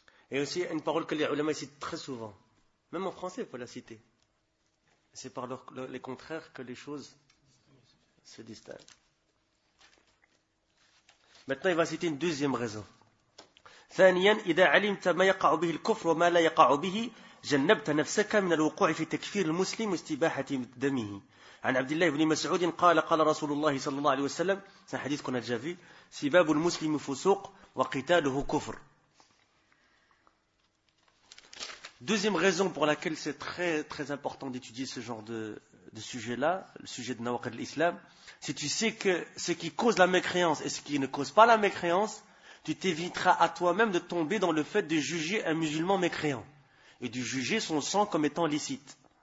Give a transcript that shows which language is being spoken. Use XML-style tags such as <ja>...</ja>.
<fr>Et aussi, une parole que les ulamas citent très souvent. Même en français, il faut la citer. C'est par les contraires que les choses se distinguent. Maintenant, il va citer une deuxième raison.</fr> <ar>ثانياً إذا علمت ما يقع به الكفر وما لا يقع به جنبت نفسك من الوقوع في تكفير المسلم واستباحة دمه. عن عبد الله بن مسعود قال قال رسول الله صلى الله عليه وسلم</ar> <fr>c'est un hadith qu'on a déjà vu.</fr> <ar>سباب المسلم فسوق وقتاله كفر.</ar> <fr>Deuxième raison pour laquelle c'est très très important d'étudier ce genre de sujet-là, le sujet de Nawaqid l'islam, si tu sais que ce qui cause la mécréance et ce qui ne cause pas la mécréance, tu t'éviteras à toi-même de tomber dans le fait de juger un musulman mécréant et de juger son sang comme étant licite.</fr>